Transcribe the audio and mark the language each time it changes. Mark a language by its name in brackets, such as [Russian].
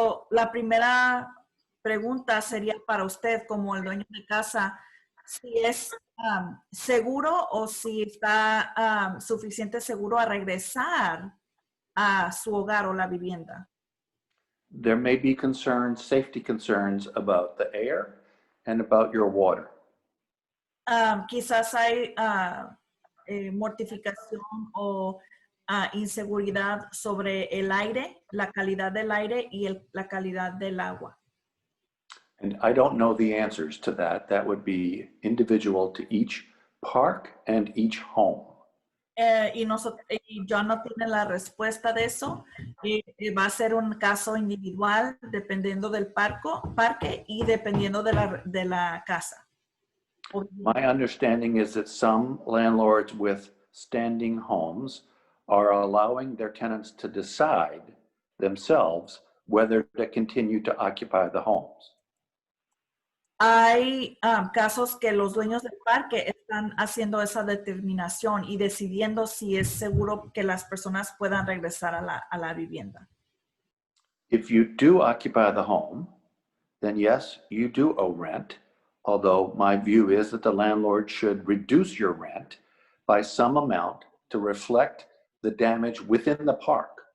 [Spanish] La primera pregunta sería para usted como el dueño de casa, si es seguro o si está suficiente seguro a regresar a su hogar o la vivienda. [English] There may be concerns, safety concerns about the air and about your water. [Spanish] Quizás hay mortificación o inseguridad sobre el aire, la calidad del aire y la calidad del agua. [English] And I don't know the answers to that. That would be individual to each park and each home. [Spanish] Y yo no tiene la respuesta de eso. Va a ser un caso individual dependiendo del parque y dependiendo de la casa. [English] My understanding is that some landlords with standing homes are allowing their tenants to decide themselves whether to continue to occupy the homes. [Spanish] Hay casos que los dueños del parque están haciendo esa determinación y decidiendo si es seguro que las personas puedan regresar a la vivienda. [English] If you do occupy the home, then yes, you do owe rent, although my view is that the landlord should reduce your rent by some amount to reflect the damage within the park.